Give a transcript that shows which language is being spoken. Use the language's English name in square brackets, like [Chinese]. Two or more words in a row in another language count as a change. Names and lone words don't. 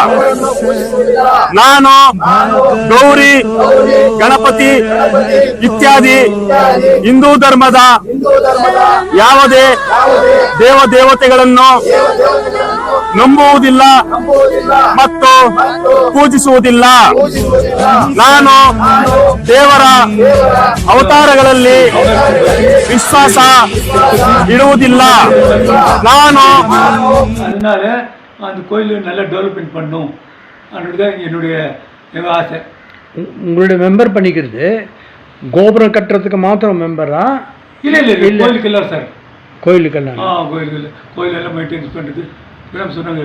[Kannada] ನಾನು ಗೌರಿ, ಗಣಪತಿ ಇತ್ಯಾದಿ ಹಿಂದೂ ಧರ್ಮದ ಯಾವುದೇ ದೇವತೆಗಳನ್ನು ನಂಬುವುದಿಲ್ಲ ಮತ್ತು ಪೂಜಿಸುವುದಿಲ್ಲ. ನಾನು ದೇವರ ಅವತಾರಗಳಲ್ಲಿ ವಿಶ್ವಾಸ ಇಡುವುದಿಲ್ಲ. ನಾನು [Tamil] அதனால அந்த கோயில் நல்லா டெவலப்மெண்ட் பண்ணும் அதுதான் என்னுடைய ஆசை. உங்களுடைய மெம்பர் பண்ணிக்கிறது கோபுரம் கட்டுறதுக்கு மாத்திரம் மெம்பரா? இல்லை கோயிலுக்கெல்லாம் சார். கோயிலுக்கெல்லாம் கோயிலெல்லாம் மெயின்டைன்ஸ் பண்ணுறது மேடம் சொன்னாங்க.